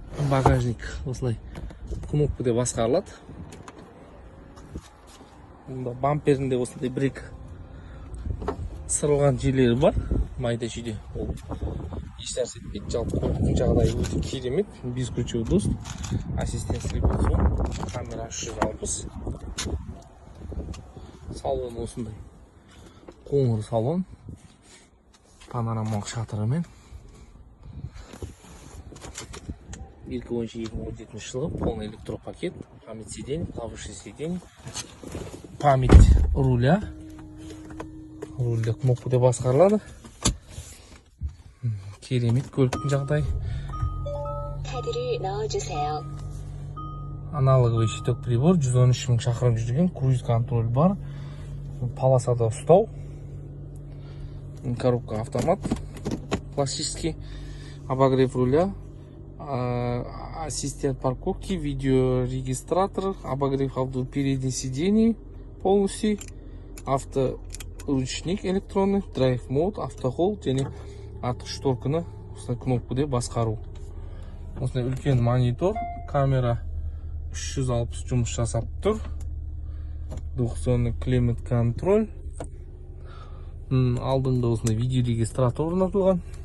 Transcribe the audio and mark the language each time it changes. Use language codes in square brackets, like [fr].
[kk] Багажник осылай кнопкада басқарылады. Мұнда бамперінде осындай бір-екі сырылған жерлері бар. Майда жүйде ол ешнәрсе етпейді. Жалпы көліктің жағдайы өте керемет. [ru] Бесключевой доступ, ассистентский телефон, камера 360. [kk] Салон осындай қоңыр салон, панорамалық шатырымен. [ru] Бирка [kk] бойынша 2017 жылы [ru] полный электропакет, память сидений, клавиши сидений, память руля, [kk] рульде кнопкада басқарылады. Керемет көліктің жағдайы. [ko] 카드를 넣어주세요. [ru] Аналоговый щиток прибор, [kk] 113 000 шақырым жүрген, [ru] круиз контроль [kk] бар, полосада ұстау, [ru] коробка автомат, классический, обогрев руля, ассистент парковки, видеорегистратор, обогрев передних сидений полностью, авторучник электронный, драйв мод, автохолд [kk] және артқы шторканы кнопкада басқару. Осындай үлкен монитор, камера 360 жұмыс жасап тұр. 90 климат контроль. Алдыңда осындай видеорегистратор орнатылған.